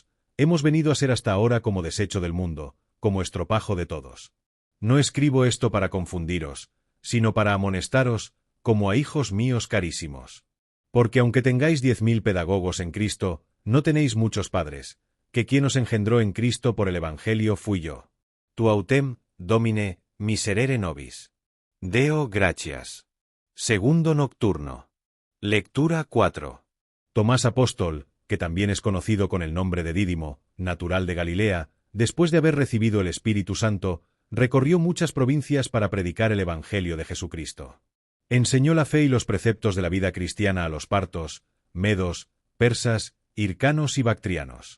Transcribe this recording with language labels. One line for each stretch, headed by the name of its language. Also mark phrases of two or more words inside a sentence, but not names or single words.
Spanish: Hemos venido a ser hasta ahora como desecho del mundo, como estropajo de todos. No escribo esto para confundiros, sino para amonestaros, como a hijos míos carísimos. Porque aunque tengáis 10.000 pedagogos en Cristo, no tenéis muchos padres, que quien os engendró en Cristo por el Evangelio fui yo.
Latin: Tu autem, Domine, miserere nobis. Deo gratias.
Spanish: Segundo nocturno. Lectura 4. Tomás apóstol, que también es conocido con el nombre de Dídimo, natural de Galilea, después de haber recibido el Espíritu Santo, recorrió muchas provincias para predicar el Evangelio de Jesucristo. Enseñó la fe y los preceptos de la vida cristiana a los partos, medos, persas, hircanos y bactrianos.